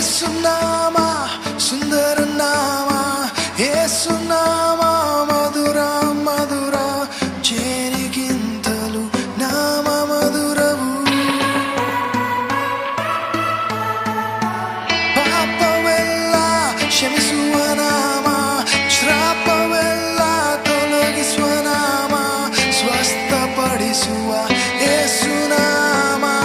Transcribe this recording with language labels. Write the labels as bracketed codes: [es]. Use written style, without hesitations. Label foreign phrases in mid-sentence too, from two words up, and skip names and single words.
[te] యేసునామా సుందర నామా యేసునామా మధుర మధుర చేరిగింతలు నామ మధురవు [kn] ಪಾಪವೆಲ್ಲ ಕ್ಷಮಿಸುವ ನಾಮ ಶ್ರಾಪವೆಲ್ಲ ತೊಲಗಿಸುವ ನಾಮ ಸ್ವಸ್ಥಪಡಿಸುವ ಯೇಸುನಾಮ